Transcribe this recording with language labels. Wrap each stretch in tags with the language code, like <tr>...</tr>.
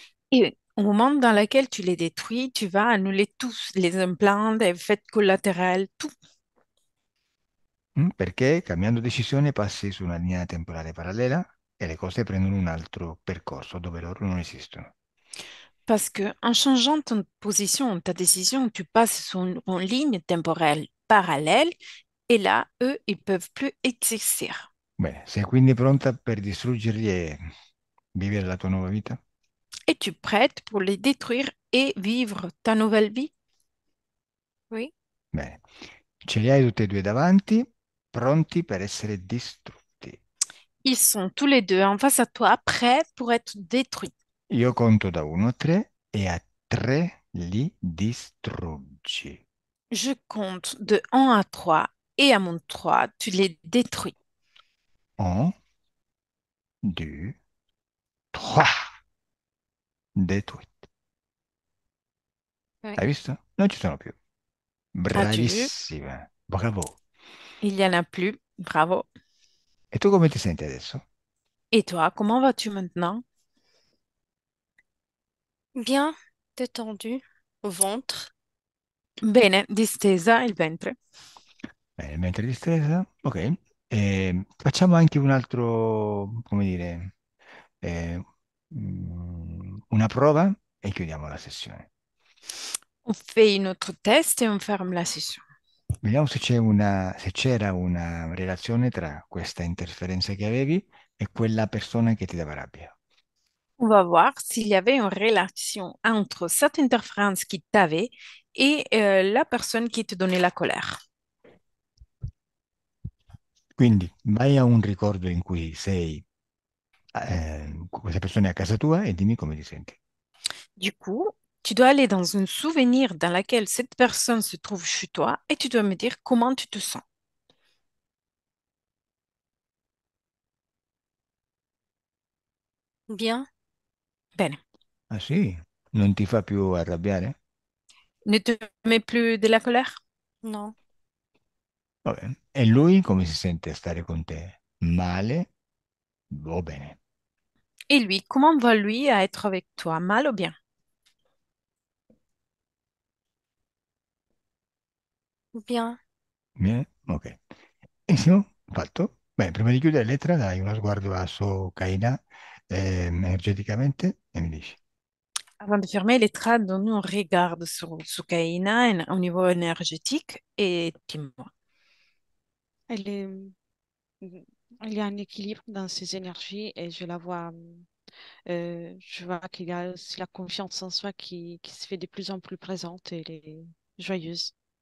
<fr>Et au moment dans lequel tu les détruis, tu vas annuler tous les implants, les effets collatéraux, tout.</fr> <it>Perché cambiando decisione passi su una linea temporale parallela e le cose prendono un altro percorso dove loro non esistono.</it> <fr>Parce que en changeant ton position, ta décision, tu passes sur une ligne temporelle parallèle et là, eux, ils peuvent plus exister.</fr> <it>Bene, sei quindi pronta per distruggerli e vivere la tua nuova vita?</it> <fr>Et tu prêtes pour les détruire et vivre ta nouvelle vie? oui.</fr> <it>Bene, ce li hai tutti e due davanti, pronti per essere distrutti.</it> <fr>Ils sont tous les deux en face à toi, prêts pour être détruits.</fr> <it>Io conto da 1 a 3 e a 3 li distruggi.</it> <fr>Je compte de 1 à 3 et à mon 3, tu les détruis. 1, 2, 3. Détruiti. Oui.</fr> <it>Hai visto? Non ci sono più.</it> <fr>As-tu vu?</fr> <it>Bravissima, bravo.</it> <fr>Il n'y en a plus. Bravo.</fr> <it>E tu come ti senti adesso?</it> <fr>Et toi, comment vas-tu maintenant? Bien détendu au ventre.</fr> <it>Bene, distesa il ventre. Bene, mentre distesa, ok. Facciamo anche un altro, come dire, eh, una prova e chiudiamo la sessione.</it> <fr>On fait une autre test et on ferme la session.</fr> <it>Vediamo se c'era una relazione tra questa interferenza che avevi e quella persona che ti dava rabbia.</it> <fr>On va voir s'il y avait une relation entre cette interférence qui t'avait et la personne qui te donnait la colère.</fr> <it>Quindi vai a un ricordo in cui sei, questa persona è a casa tua e dimmi come ti senti.</it> <fr>Du coup, tu dois aller dans un souvenir dans lequel cette personne se trouve chez toi et tu dois me dire comment tu te sens. Bien,</fr> <it>Bene. Ah sì? Non ti fa più arrabbiare?</it> <fr>Ne te mets plus de la colère? non,</fr> <it>Va bene. E lui come si sente a stare con te? Male o bene?</it> <fr>Et lui, comment va lui à être avec toi, mal ou bien? bien.</fr> <it>Bene? Ok. Benissimo, fatto. Bene, prima di chiudere lettera dai uno sguardo a Sokaina energeticamente e mi dici.</it> <fr>Avant de fermer les traits, donne-nous un regard sur Soukaina au niveau énergétique et dis-moi. Elle est, il y a un équilibre dans ses énergies et je la vois, je vois qu'il y a aussi la confiance en soi qui se fait de plus en plus présente et elle est joyeuse.</fr>